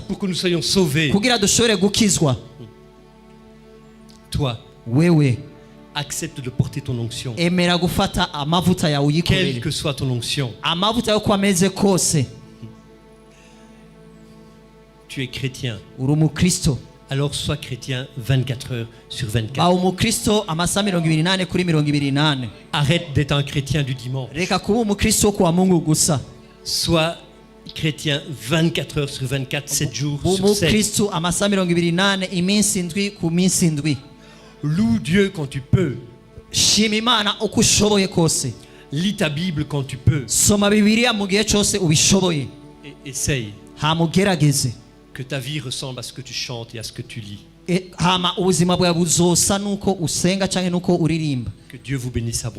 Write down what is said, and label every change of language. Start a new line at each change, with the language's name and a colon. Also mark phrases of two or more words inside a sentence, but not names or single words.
French: pour que nous soyons sauvés.
Rundi: kugira dushobore gukizwa.
French: Toi,
Rundi: Wewe
French: accepte de porter ton onction.
Rundi: emera gufata amavuta yawe
French: Quelle
Rundi: uyikorere.
French: que soit ton onction,
Rundi: Amavuta yo kwameze kose.
French: tu es chrétien.
Rundi: Uri umukristo.
French: Alors sois chrétien 24 heures sur 24.
Rundi: Ba umukristo amasaha 28 kuri 28.
French: Arrête d'être un chrétien du dimanche.
Rundi: Reka kuba umukristo
Swahili: kwa Mungu
Rundi: gusa.
French: Sois chrétien 24 heures sur 24, 7 jours sur 7.
Rundi: Umukristo amasaha 28 iminsi indwi ku minsi indwi.
French: Loue Dieu quand tu peux.
Rundi: Shima Imana uko ushoboye kose.
French: Lis ta Bible quand tu peux.
Rundi: Soma Bibiliya mu gihe cyose ubishoboye.
French: Et essaye
Rundi: Hamugerageze.
French: que ta vie ressemble à ce que tu chantes et à ce que tu lis.
Rundi: Hama ubuzima bwawe buzosa nuko usenga cyangwa nuko uririmba.
French: Que Dieu vous bénisse abondamment.